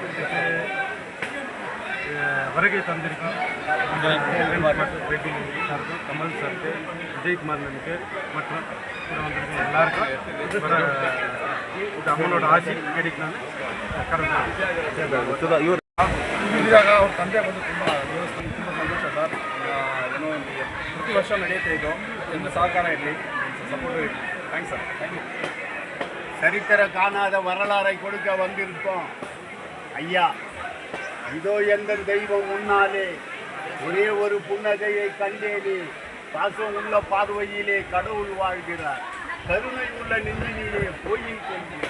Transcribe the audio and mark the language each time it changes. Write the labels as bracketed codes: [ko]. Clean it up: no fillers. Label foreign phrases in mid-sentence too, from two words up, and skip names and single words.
[ta] வருகை தந்திருக்கோம் ரெட்டி சாருக்கு, கமல் சாருக்கு, விஜயகுமார் எனக்கு மற்றும் கூட வந்திருக்க எல்லாருக்கும் இது அம்மனோட ஆட்சி கிடைக்கலான்னு கடவுள் [kn] ಇವಾಗ ಅವ್ರ ತಂದೆ ಬಂದು ತುಂಬ ಸಂತೋಷ ಸರ್. ಏನೋ ಪ್ರತಿ ವರ್ಷ ನಡೆಯುತ್ತೆ ಇದು. ಎಲ್ಲ ಸಹಕಾರ ಇರಲಿ, ಸಪೋರ್ಟ್ ಇರಲಿ. ಥ್ಯಾಂಕ್ಸ್ சார். தேங்க்யூ. [ta] சரித்திர காணாத வரலாறை கொடுக்க வந்திருக்கோம் ஐயா. இதோ எந்த தெய்வம் முன்னாலே ஒரே ஒரு புன்னகையை கண்டேனே, பாசம் உள்ள பார்வையிலே கடவுள் வாழ்கிறார், கருணை உள்ள நெஞ்சினிலே போயில் கொள்கிறார்.